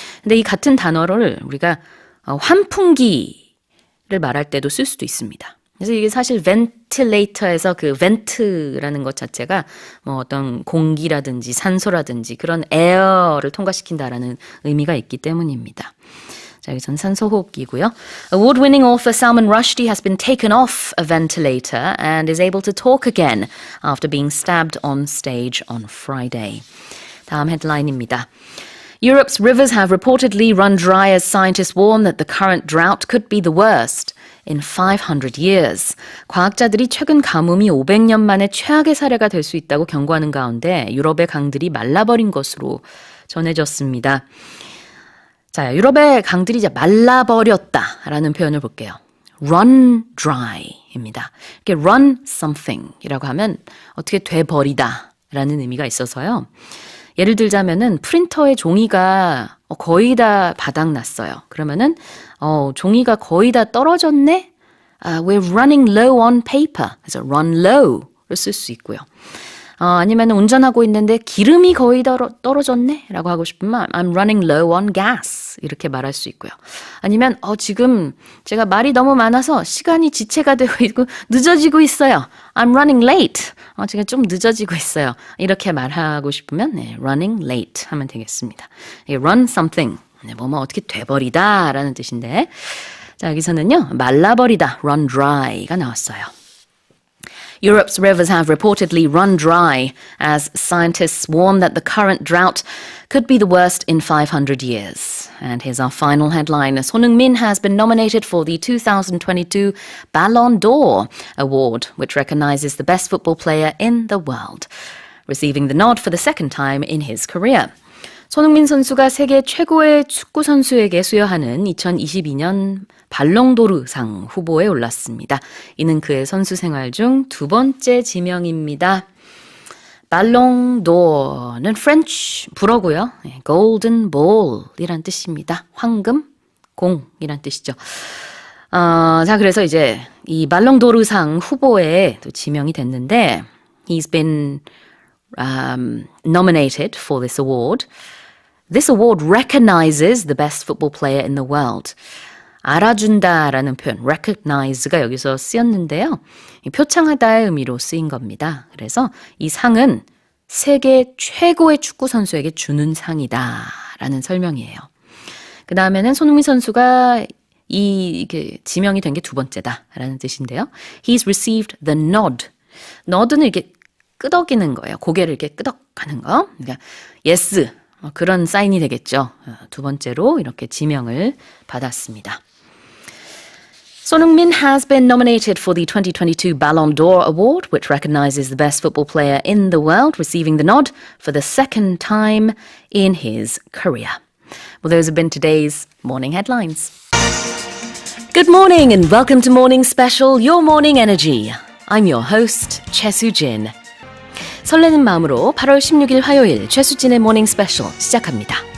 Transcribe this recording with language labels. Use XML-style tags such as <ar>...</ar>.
<ko>근데 이 같은 단어를 우리가 환풍기를 말할 때도 쓸 수도 있습니다. 그래서 이게 사실 ventilator에서 그 vent라는 것 자체가 뭐 어떤 공기라든지 산소라든지 그런 air를 통과시킨다라는 의미가 있기 때문입니다. 자, 여기서는 산소호흡기고요.</ko> <en>Award-winning author Salman Rushdie has been taken off a ventilator and is able to talk again after being stabbed on stage on Friday.</en> <ko>다음 헤드라인입니다.</ko> <en>Europe's rivers have reportedly run dry as scientists warn that the current drought could be the worst in 500 years.</en> <ko>과학자들이 최근 가뭄이 500년 만에 최악의 사례가 될 수 있다고 경고하는 가운데 유럽의 강들이 말라버린 것으로 전해졌습니다. 자, 유럽의 강들이 이제 말라버렸다라는 표현을 볼게요. run dry입니다. 이렇게 run something이라고 하면 어떻게 돼버리다라는 의미가 있어서요. 예를 들자면은 프린터의 종이가 거의 다 바닥났어요. 그러면은 종이가 거의 다 떨어졌네?</ko> <en>We're running low on paper.</en> <ko>그래서 run low를 쓸 수 있고요. 아니면 운전하고 있는데 기름이 거의 다 떨어졌네? 라고 하고 싶으면</ko> <en>I'm running low on gas.</en> <ko>이렇게 말할 수 있고요. 아니면 지금 제가 말이 너무 많아서 시간이 지체가 되고 있고 늦어지고 있어요.</ko> <en>I'm running late.</en> <ko>제가 좀 늦어지고 있어요. 이렇게 말하고 싶으면 running late 하면 되겠습니다.</ko> <en>run something.</en> <ko>뭐뭐 어떻게 돼버리다 라는 뜻인데 자 여기서는요. 말라버리다. run dry가 나왔어요.</ko> <en>Europe's rivers have reportedly run dry as scientists warn that the current drought could be the worst in 500 years. And here's our final headline. 손흥민 has been nominated for the 2022 Ballon d'Or award, which recognizes the best football player in the world, receiving the nod for the second time in his career.</en> <ko>손흥민 선수가 세계 최고의 축구 선수에게 수여하는 2022년 발롱도르상 후보에 올랐습니다. 이는 그의 선수 생활 중 두 번째 지명입니다. 발롱도르는 프렌치 불어고요. golden ball이란 뜻입니다. 황금 공이란 뜻이죠. 자 그래서 이제 이 발롱도르상 후보에 또 지명이 됐는데</ko> <en>he's been nominated for this award. This award recognizes the best football player in the world.</en> <ko>알아준다라는 표현, recognize가 여기서 쓰였는데요. 표창하다의 의미로 쓰인 겁니다. 그래서 이 상은 세계 최고의 축구 선수에게 주는 상이다라는 설명이에요. 그 다음에는 손흥민 선수가 이게 지명이 된 게 두 번째다라는 뜻인데요.</ko> <en>He's received the nod.</en> <ko>nod는 이렇게 끄덕이는 거예요. 고개를 이렇게 끄덕하는 거. 그러니까 yes. 그런 사인이 되겠죠. 두 번째로 이렇게 지명을 받았습니다.</ko> <en>Son Heung-min has been nominated for the 2022 Ballon d'Or Award, which recognizes the best football player in the world, receiving the nod for the second time in his career. Well, those have been today's morning headlines. Good morning and welcome to Morning Special, Your Morning Energy. I'm your host, Choi Soo-jin.</en> <ko>설레는 마음으로 8월 16일 화요일 최수진의 모닝 스페셜 시작합니다.</ko>